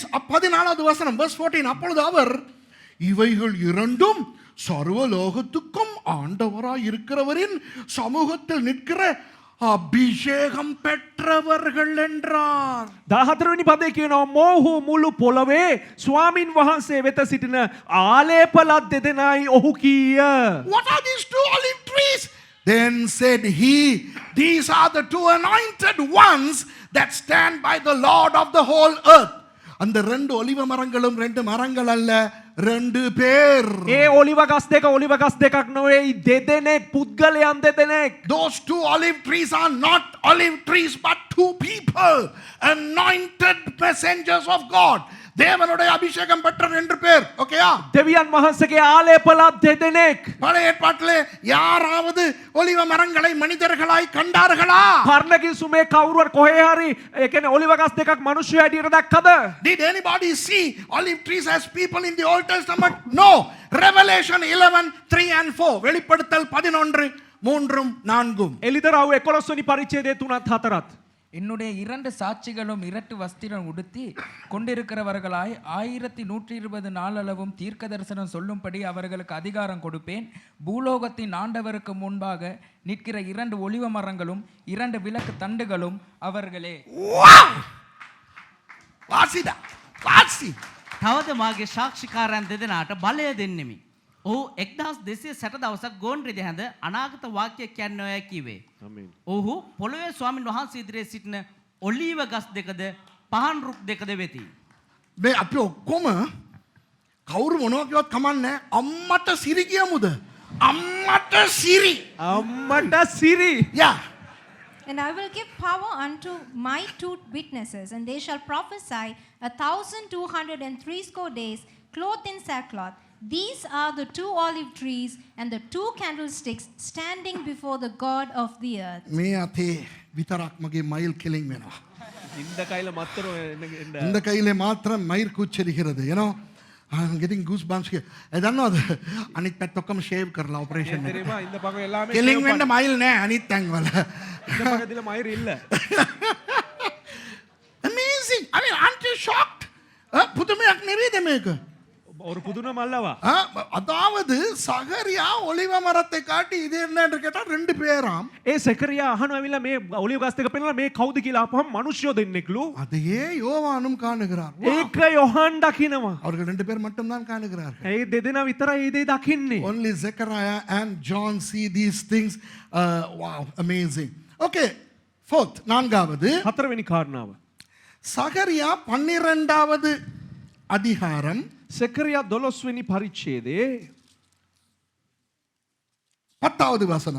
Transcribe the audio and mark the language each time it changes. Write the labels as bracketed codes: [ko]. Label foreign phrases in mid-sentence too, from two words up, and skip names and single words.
[ta] 14வது வசனம் verse 14. அப்பொழுது அவர் இவைகள் இரண்டும் சர்வலோகத்துக்கும் ஆண்டவராய் இருக்கிறவரின் சமூகத்தில் நிற்கிற அபிஷேகம் பெற்றவர்கள் என்றார். [si] 14 වෙනි පදේ කියනවා මොහු මුළු පොළවේ ස්වාමින් වහන්සේ වෙත සිටින ආලේපලත් දෙදෙනායි ඔහු කීය. [en] What are these two olive trees? Then said he, these are the two anointed ones that stand by the Lord of the whole earth. [ta] அந்த ரெண்டு ஒலிவ மரங்களும் ரெண்டு மரங்கள் அல்ல, ரெண்டு பேர். [si] ඒ ඔලිව ගස් දෙක ඔලිව ගස් දෙකක් නෙවෙයි දෙදෙනෙක් පුද්ගලයන් දෙදෙනෙක්. [en] Those two olive trees are not olive trees but two people, anointed messengers of God. [ta] தேவனுடைய அபிஷேகம் பெற்ற ரெண்டு பேர். ஓகேயா? [si] දෙවියන් වහන්සේගේ ආලේපලත් දෙදෙනෙක්. [ta] பழைய ஏற்பாட்டிலே யாராவது ஒலிவ மரங்களை மனிதர்களாய் கண்டார்களா? [si] පරණ කිසුමේ කවුරුවත් කොහේ හරි ඒ කියන්නේ ඔලිව ගස් දෙකක් මිනිස්සු හැටියට දැක්කද? [en] Did anybody see olive trees as people in the Old Testament? No. Revelation 11:3 and 4. [ta] வெளிப்படுத்தல் 11 3 4. [si] එලිදරව් 11 වෙනි පරිච්ඡේදයේ 3 4. [ta] என்னுடைய இரண்டு சாட்சிகளும் இரட்டு வஸ்திரம் உடுத்தி கொண்டிருக்கிறவர்களாய் 1120 நாளளவும் தீர்க்க தரிசனம் சொல்லும்படி அவர்களுக்கு அதிகாரம் கொடுப்பேன். பூலோகத்தின் ஆண்டவருக்கு முன்பாக நிற்கிற இரண்டு ஒலிவ மரங்களும் இரண்டு விளக்கு தண்டுகளும் அவர்களே. வாசி. [si] තවද මාගේ සාක්ෂිකාරයන් දෙදෙනාට බලය දෙන්නෙමි. ඔහු 1260 දවසක් ගෝන් රෙදි හැඳ අනාගත වාක්‍යයක් කියන්නෝය කිව්වේ. ආමේන්. ඔහු පොළොවේ ස්වාමින් වහන්සේ ඉදිරියේ සිටින ඔලීව ගස් දෙකද පහන් රුක් දෙකද වෙති. මේ අපි ඔක්කොම කවුරු මොනවා කිව්වත් කමන්නේ අම්මට සිරි කියමුද? අම්මට සිරි. අම්මට සිරි. [en] Yeah. And I will give power unto my two witnesses, and they shall prophesy 1260 days, clothed in sackcloth. These are the two olive trees and the two candlesticks standing before the God of the earth. [si] මේ අතේ විතරක් මගේ මයිල් කෙලින් වෙනවා. [ta] இந்த கையில மாத்திரம் இந்த கையிலே மாத்திரம் மயிர் கூச்சரிக்கிறது. [en] You know, I'm getting goosebumps here. [si] දන්නවද? අනිත් පැත්ත ඔක්කොම ෂේව් කරලා ඔපරේෂන් එක. [ta] தெரியுமா இந்த பக்கம் எல்லாமே [si] කෙලින් වෙන්න මයිල් නෑ අනිත් තැන් වල. [ta] இந்த பக்கத்துல மயிர் இல்ல. [en] Amazing. I mean, aren't you shocked? [si] පුදුමයක් නෙවෙයිද මේක? [ta] ஒரு புதுனம் அல்லவா? அதாவது சகரியா ஒலிவ மரத்தை காட்டி இது என்னன்னு கேட்டா ரெண்டு பேராம். [si] ඒ සෙකරියා අහනවා ඇවිල්ලා මේ ඔලිව් ගස් දෙක පෙන්නලා මේ කවුද කියලා අපහම මිනිස්සුયો දෙන්නෙක්ලු. [ta] அதையே யோவானும் காணுகிறார். [si] ඒක යොහන් දකිනවා. [ta] அவர்கள் ரெண்டு பேர் மட்டும் தான் காணுகிறார்கள். [si] ඒ දෙදෙනා විතරයි ඒ දේ දකින්නේ. [en] Only Zechariah and John see these things. Wow, amazing. Okay, fourth, [ta] நான்காவது [si] හතරවෙනි කාරණාව. [ta] சகரியா 12வது அதிகாரம் [si] සෙකරියා 12 වෙනි පරිච්ඡේදයේ [ta] 10வது வசனம்.